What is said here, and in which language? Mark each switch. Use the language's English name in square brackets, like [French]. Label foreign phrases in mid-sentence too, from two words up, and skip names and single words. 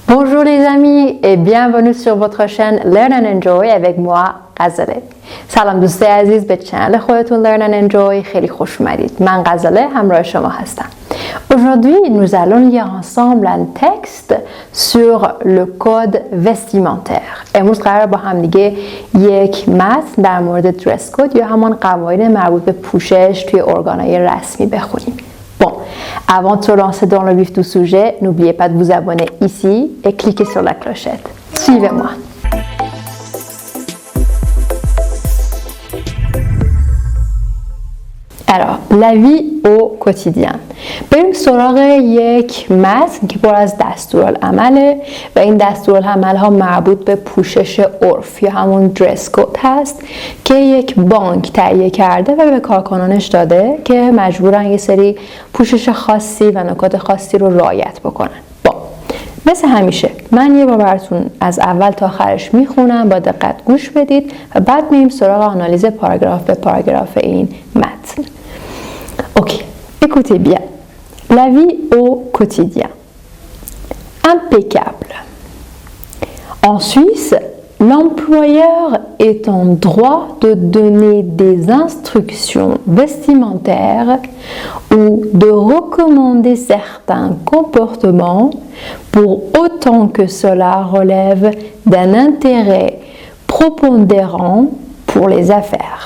[French] Bonjour les amis et bienvenue sur votre chaîne Learn and Enjoy avec moi غزاله. [Persian] سلام دوستای عزیز به چنل خودتون Learn and Enjoy خیلی خوش اومدید. من غزاله همراه شما هستم. [French] Aujourd'hui, nous allons lire ensemble un texte sur le code vestimentaire. [Persian] امروز قرار با هم دیگه یک متن در مورد درس کد یا همان قواعد مربوط به پوشش توی ارگان‌های رسمی بخونیم. [French] Bon, avant de se lancer dans le vif du sujet, n'oubliez pas de vous abonner ici et cliquez sur la clochette. Suivez-moi. Alors, la vie au quotidien. [Persian] بریم سراغ یک متن که پر از دستورالعمله و این دستورالعمل ها مربوط به پوشش عرف یا همون درس کد هست که یک بانک تهیه کرده و به کارکنانش داده که مجبورن یه سری پوشش خاصی و نکات خاصی رو رعایت بکنن. مثل همیشه من یه بار براتون از اول تا آخرش میخونم، با دقت گوش بدید و بعد میریم سراغ آنالیز پاراگراف به پاراگراف این متن. [French] Ok, écoutez bien. La vie au quotidien. Impeccable. En Suisse, l'employeur est en droit de donner des instructions vestimentaires ou de recommander certains comportements pour autant que cela relève d'un intérêt prépondérant pour les affaires.